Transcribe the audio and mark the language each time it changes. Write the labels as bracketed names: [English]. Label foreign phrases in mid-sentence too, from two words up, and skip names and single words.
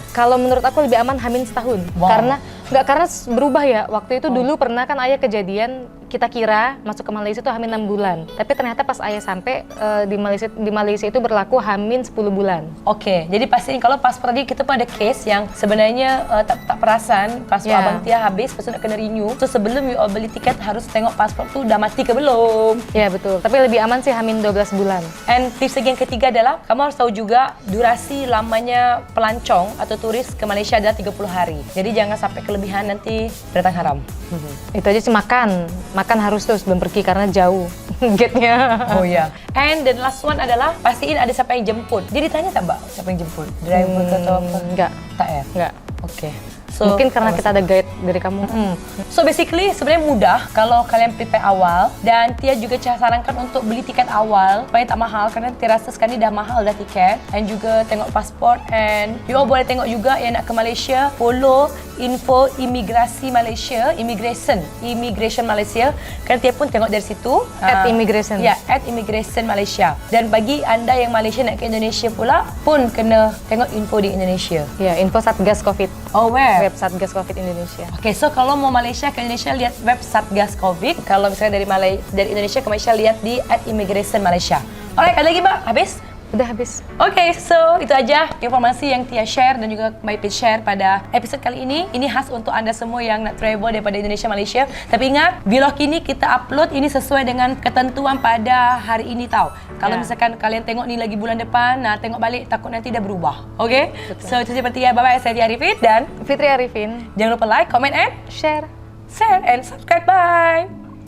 [Indonesian] Kalau menurut aku lebih aman Hamin setahun. Wow. Karena berubah ya. Waktu itu dulu pernah kan ayah kejadian, kita kira masuk ke Malaysia itu Hamin 6 bulan. Tapi ternyata pas ayah sampai di Malaysia itu berlaku Hamin 10 bulan. Oke, [Malay] jadi pastiin kalau paspor tadi kita pun ada case yang sebenarnya tak perasan paspor abang Tia habis, pas nak kena renew. So sebelum [English] you all [Malay] beli tiket harus tengok paspor tuh udah mati ke belum. [Indonesian] Ya betul. Tapi lebih aman sih Hamin 12 bulan. [English] And tips [Indonesian] yang ketiga adalah kamu harus tahu juga durasi lamanya pelancong atau turis ke Malaysia adalah 30 hari. Jadi jangan sampai kelebihan nanti datang haram. Itu aja sih makan harus terus belum pergi karena jauh gate-nya. Oh iya. [English] And the last one [Indonesian] adalah pastiin ada siapa yang jemput. [Malay] Jadi tanya tak Mbak siapa yang jemput? [Indonesian] Driver atau apa? Enggak. [Malay] Tak ya? [Indonesian] Enggak. Oke. So, mungkin karena kita ada guide dari kamu. [Malay] So basically sebenarnya mudah kalau kalian prepare awal, dan Tia juga sarankan untuk beli tiket awal supaya tak mahal, karena Tia rasa sekarang ni dah mahal dah tiket, dan juga tengok pasport. [English] And you all [Malay] boleh tengok juga yang nak ke Malaysia, follow info imigrasi Malaysia, immigration Malaysia, kerana Tia pun tengok dari situ @immigration. Ya, @immigration Malaysia. Dan bagi anda yang Malaysia nak ke Indonesia pula pun kena tengok info di Indonesia. Ya, info Satgas Covid. [English] Oh, where? [Indonesian] Web Satgas Covid Indonesia. Oke, so kalau mau Malaysia ke Indonesia lihat web Satgas Covid. Kalau misalnya dari Indonesia ke Malaysia lihat di @immigration Malaysia. Alright, ada lagi Mbak? Habis? Udah habis. [Malay] Oke, so itu aja informasi yang Tia share dan juga My Page share pada episod kali ini. Ini khas untuk anda semua yang nak travel daripada Indonesia Malaysia. Tapi ingat, vlog ini kita upload ini sesuai dengan ketentuan pada hari ini tau. Kalau misalkan kalian tengok ni lagi bulan depan, tengok balik takut nanti dah berubah. Oke? So itu seperti ya. Bye-bye. Saya Tia Arifin dan Fitri Arifin. Jangan lupa [English] like, comment, and [Malay] share [English] and subscribe. Bye!